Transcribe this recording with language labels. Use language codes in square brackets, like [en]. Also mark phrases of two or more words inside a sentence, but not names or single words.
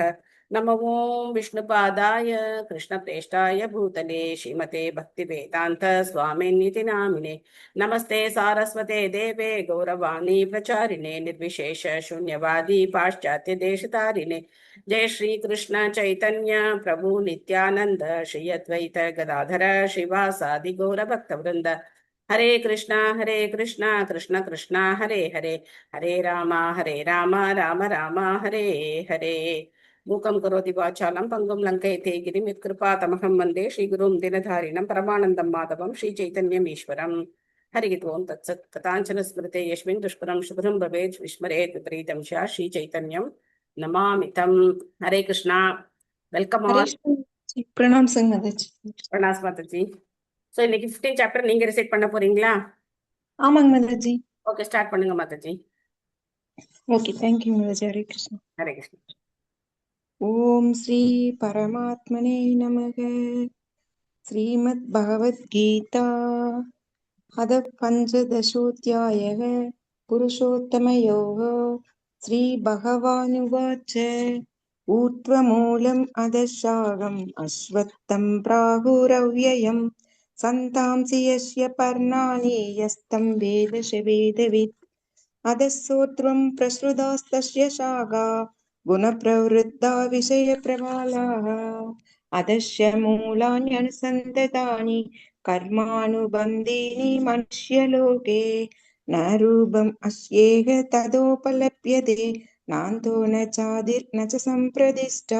[sa] नमो विष्णुपादाय कृष्णप्रेष्ठाय भूतले श्रीमते भक्तिवेदान्त स्वामिन्निति नामिने। नमस्ते सारस्वते देवे गौरवाणी प्रचारिणे निर्विशेष शून्यवादी पाश्चात्य देशतारिणे। जय श्री कृष्ण चैतन्य प्रभु नित्यानंद श्री अद्वैत गदाधर श्रीवासादि गौर भक्त वृंद। हरे कृष्णा कृष्ण कृष्णा हरे हरे, हरे राम राम राम हरे हरे। मूकं करोति वाचालं पङ्गुं लङ्कयते गिरिं यत्कृपातमहं वन्दे श्रीगुरुं दिनधारिणं परमानन्दं माधवं श्रीचैतन्यमीश्वरम्। हरिः ओं तत्सत्। कथाञ्चन स्मृते यस्मिन् दुष्करं शुभ्रं भवेत् विस्मरेत् विपरीतं स्यात् श्रीचैतन्यं नमामि तं। हरे कृष्णा। வெல்கம் ஹரே ஆல். [hi] கிருஷ்ணா. प्रणाम संग माताजी. प्रणास माताजी. [ta] ஸோ இன்னைக்கு 15 சாப்டர் நீங்க ரிசைட் பண்ண போறீங்களா? ஆமாங்க மாதாஜி. ஓகே, ஸ்டார்ட் பண்ணுங்க மாதாஜி. [en] okay, thank you [ta] மாதாஜி. ஹரே கிருஷ்ணா. [sa] ஹரே கிருஷ்ணா. ओम् श्री परमात्मने नमः. श्रीमद् भगवद्गीता अथ पञ्चदशोऽध्यायः पुरुषोत्तमयोगः श्रीभगवानुवाच ऊर्ध्वमूलम् अधःशाखम् अश्वत्थं प्राहुरव्ययम् छन्दांसि यस्य पर्णानि यस्तं वेद वेदवित् अधःसोऽत्वं प्रसृतास्तस्य शाखा गुणप्रवृद्धा विषयप्रवालाः अधश्च मूलान्यनुसन्ततानि कर्मानुबन्धीनि मनुष्यलोके न रूपम् अस्येह तदोपलभ्यते नान्तो न चादिर्न च सम्प्रदिष्टा